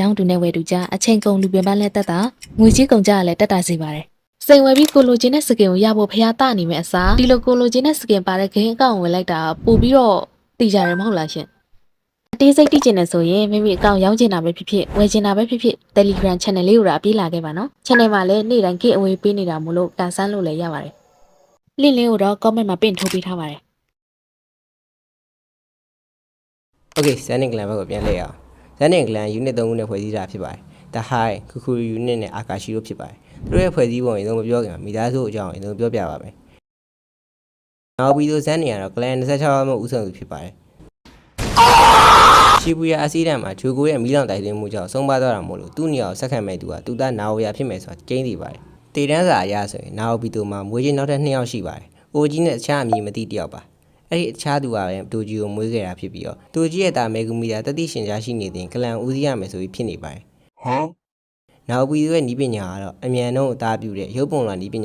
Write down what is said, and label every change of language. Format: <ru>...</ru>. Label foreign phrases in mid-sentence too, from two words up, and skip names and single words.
<my>င်းသူနဲ့ဝယ်သူကြားအချိန်ကုန်လူပင်ပန်းလက်တက်တာငွေကြီးကုန်ကြရလဲတက်တာစီပါတယ်စိန်ဝယ်ပြီးကိုလိုချင်တဲ့စကင်ကိုရဖို့ဖျားတနေမယ့်အစားဒီလိုကိုလိုချင်တဲ့စကင်ပါတဲ့ဂိမ်းအကောင့်ဝင်လိုက်တာပို့ပြီးတော့တည်ကြတယ်မဟုတ်လားရှင်အသေးစိတ်သိချင်တယ်ဆိုရင်မိမိအကောင့်ရောင်းချင်တာပဲဖြစ်ဖြစ်ဝယ်ချင်တာပဲဖြစ်ဖြစ် Telegram Channel လေးကိုတော့အပြေးလာခဲ့ပါနော် Channel မှာလည်းနေ့တိုင်း giveaway ပေးနေတာမို့လို့ကန်ဆန်းလို့လည်းရပါတယ် link လေးကိုတော့ comment မှာပင့်ထိုးပေးထားပါတယ် Okay Zennin clan ဘက်ကိုပြန်လှည့်ရအောင် Zennin clan unit 3ခုနဲ့ဖွဲ့စည်းတာဖြစ်ပါတယ် The High Kukuru unit နဲ့ Akashi တို့ဖြစ်ပါတယ်သူတို့ရဲ့ဖွဲ့စည်းပုံအရင်ဆုံးမပြောခင်မှာမိသားစုအကြောင်းအရင်ဆုံးပြောပြပါမယ်နောက်ပြီးတော့ Zennin ကတော့ clan 26မှဦးဆောင်သူဖြစ်ပါတယ် ရှီဘူယာအစီဒန်မှာဂျိုကိုရဲ့မီးလောင်တိုက်သွင်းမှုကြောင့်ဆုံးပါသွားတာမို့လို့သူ့နေရာကိုဆက်ခံမဲ့သူကသူသားနာဝယာဖြစ်မယ်ဆိုတာကျင်းနေပါတယ်တေတန်းစာအရဆိုရင်နာဝဘီတိုမှာမွေးချင်းနောက်ထပ်2ယောက်ရှိပါတယ်အိုဂျီနဲ့အခြားအမည်မသိတယောက်ပါအဲ့ဒီအခြားသူကပဲတိုဂျီကိုမွေးခဲ့တာဖြစ်ပြီးတော့တိုဂျီရဲ့တာမေဂူမီယာတတိရှင်ကြားရှိနေတဲ့ကလန်ဦးစီးရမယ်ဆိုပြီးဖြစ်နေပါတယ်ဟမ်နောက်ပြီးရဲ့နီးပညာကတော့အမြန်နှုန်းအသားပြုတဲ့ရုပ်ပုံလွှာနီးပညာ</my>